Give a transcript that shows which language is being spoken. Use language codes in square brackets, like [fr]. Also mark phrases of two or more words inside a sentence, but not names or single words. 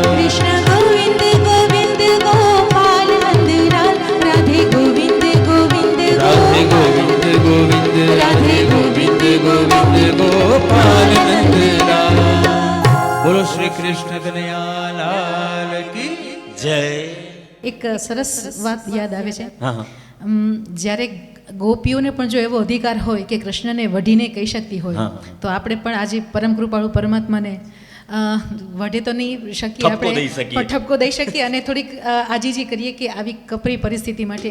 [hi] कृष्ण गोविंद गोविंद गोपाल नंद लाल राधे गोविंद गोविंद राधे गोविंद गोविंद राधे गोविंद गोविंद गोपाल नंद लाल बोलो श्री कृष्ण कन्हैया लाल की [gu] જય. એક સરસ વાત યાદ આવે છે. હા હા જ્યારે ગોપીઓને પણ જો એવો અધિકાર હોય કે કૃષ્ણને વઢીને કહી શકતી હોય હા. તો આપણે પણ આજે પરમ કૃપાળુ પરમાત્માને વઢે તો નહીં શકીએ ઠપકો દઈ શકીએ. પણ ઠપકો દઈ શકીએ અને થોડીક આજીજી કરીએ કે આવી કપરી પરિસ્થિતિ માંથી